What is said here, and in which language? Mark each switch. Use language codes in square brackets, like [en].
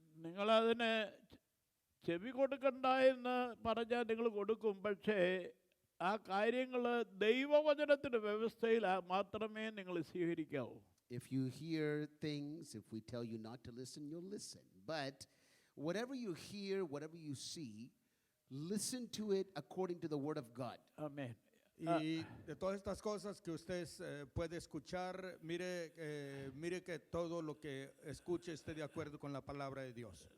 [ml] നിങ്ങളതിന് ചെവി കൊടുക്കണ്ട എന്ന് പറഞ്ഞാൽ നിങ്ങൾ കൊടുക്കും. പക്ഷേ ആ കാര്യങ്ങൾ ദൈവവചനത്തിൻ്റെ വ്യവസ്ഥയിൽ മാത്രമേ നിങ്ങൾ സ്വീകരിക്കാവൂ. [en] If you hear things, if we tell you not to listen, you'll listen. But whatever you hear, whatever you see, listen to it according to the Word of God. [ml] Amen. [es] Y de todas estas cosas que ustedes puede escuchar, mire que todo lo que escuche esté de acuerdo con la palabra de Dios.